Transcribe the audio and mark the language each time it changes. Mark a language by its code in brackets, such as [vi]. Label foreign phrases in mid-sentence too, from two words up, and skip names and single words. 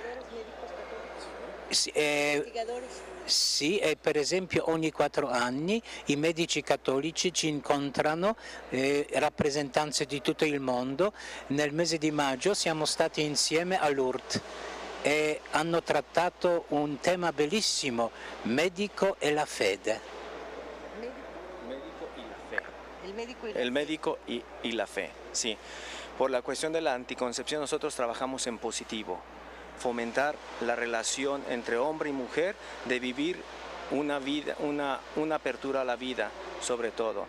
[it] Sì, e per esempio ogni 4 anni i medici cattolici ci incontrano, rappresentanze di tutto il mondo. Nel mese di maggio siamo stati insieme a Lourdes e hanno trattato un tema bellissimo, medico e la fede. [es] El médico y la fe, sí. Por la cuestión de la anticoncepción nosotros trabajamos en positivo, fomentar la relación entre hombre y mujer, de vivir una vida, una apertura a la vida sobre todo.